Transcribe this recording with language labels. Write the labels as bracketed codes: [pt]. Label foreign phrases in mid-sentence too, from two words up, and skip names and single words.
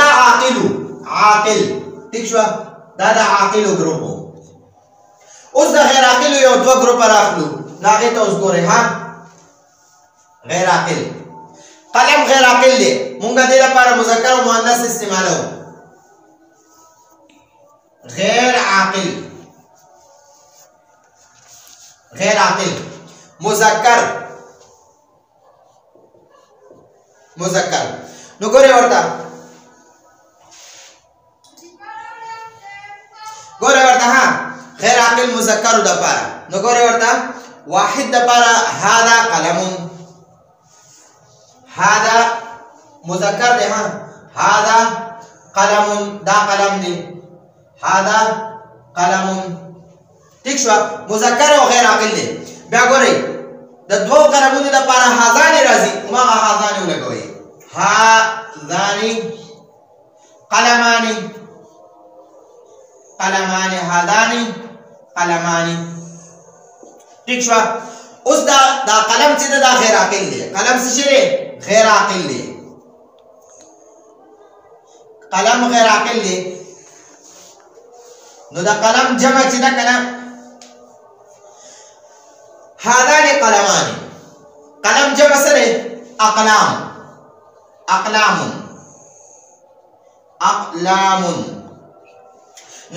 [ps] عاقل ٹھیک شو دا عاقلو ګروپ اوس د غیر عاقلو یو دوه ګروپ راخلو هغه ته اوس ګورئ ها غیر عاقل قلم غیر عاقل دی موږ د دې لپاره مذکر او مؤنث استعمالو غیر عاقل مذکر نو ګورئ ورته ها غیر عاقل مذکر د لپاره نو ګورئ ورته واحد دپاره [ar] هذا قلم [ps] هذا مذکر دی ها [ar] هذا قلم [ps] دا قلم دی [ar] هذا قلم [ps] ٹھیک شو مذکر او غیر عاقل دی بیا ګورئ د دوو قلمونو دپاره هذان راځي هماغه هذان ولګوئ [ar] هذان قلمان [ps] قلمان [ar] هذان قلمان [ps] ٹھیک شو اوس دا قلم چې دا غیر عاقل دی قلم څه شی دی غیر عاقل دی قلم غیر عاقل دی نو دا قلم جمع چې دا کنه [ar] هذان قلمان [ps] قلم جمع سره اقلام اقلام اقلام نو دا